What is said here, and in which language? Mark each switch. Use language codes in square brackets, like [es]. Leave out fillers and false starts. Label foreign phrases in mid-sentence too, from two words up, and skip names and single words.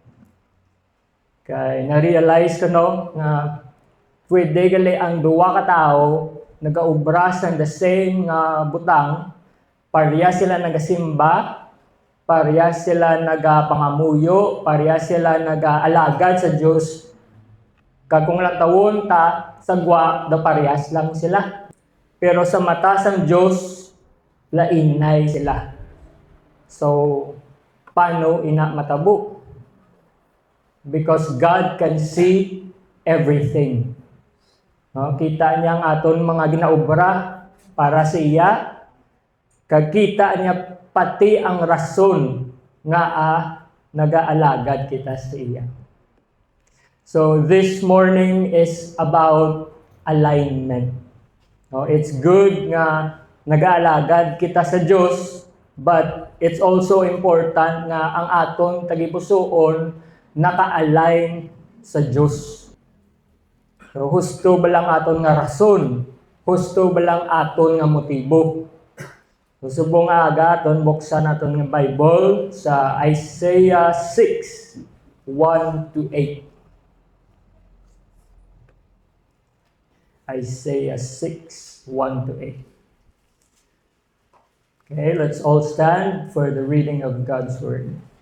[hil] Kay na-realize ko no nga pwede gali ang duwa ka tawo nagaobra sang [en] the same [hil] nga butang, pareha sila nagasimba, pareha sila nagapangamuyo, pareha sila nagaalagad sa Dios. Kag kung lang tawon ta sagwa da parehas lang sila. Pero sa mata sang Dios lainay sila. So paano ina matabo? [en] Because God can see everything. [hil] No, kita niya ang aton mga ginaobra para sa iya. Kag kita niya pati ang rason nga nagaalagad kita sa iya. [en] So this morning is about alignment. [hil] No, [en] it's good [hil] nga nagaalagad kita sa Dios, [en] but it's also important [hil] nga ang aton tagipusoon naka-align sa Dios. So, husto ba lang aton nga rason? Husto ba lang aton nga motibo? So, subong aga aton buksan aton nga Bible sa Isaiah 6, 1-8. Isaiah 6, 1-8. [en] Okay, let's all stand for the reading of God's Word.